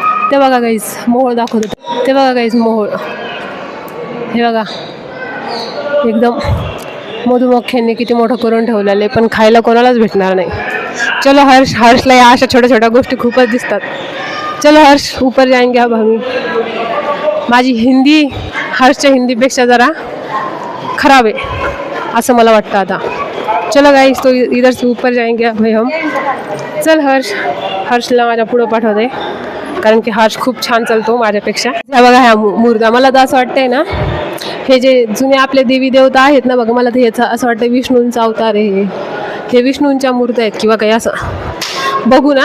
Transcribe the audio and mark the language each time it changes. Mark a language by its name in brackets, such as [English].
[Marathi] ते बघा गाईज मोहोळ दाखवतो. ते बघा गाईज मोहोळ. हे बघा एकदम मधुमख्यांनी किती मोठं करून ठेवलेलं आहे, पण खायला कोणालाच भेटणार नाही. चलो हर्ष, हर्षला या अशा छोट्या छोट्या गोष्टी खूपच दिसतात. [Hindi] चलो हर्ष ऊपर जाएंगे अब हम. [Marathi] माझी हिंदी हर्षच्या हिंदीपेक्षा जरा खराब आहे असं मला वाटतं आता. [Hindi] चलो गाइस तो इधर से ऊपर जाएंगे अब भाई हम. [Marathi] चल हर्ष. हर्षला माझ्या पुढं पाठवते कारण की हर्ष खूप छान चालतो माझ्यापेक्षा. ह्या बघा ह्या मूर्त्या, मला तर असं वाटतंय ना हे जे जुने आपले देवी देवता आहेत ना बघा, मला तर ह्याचं असं वाटतं विष्णूंचा अवतार आहे हे विष्णूंच्या मूर्त्या आहेत किंवा काही असं बघू ना.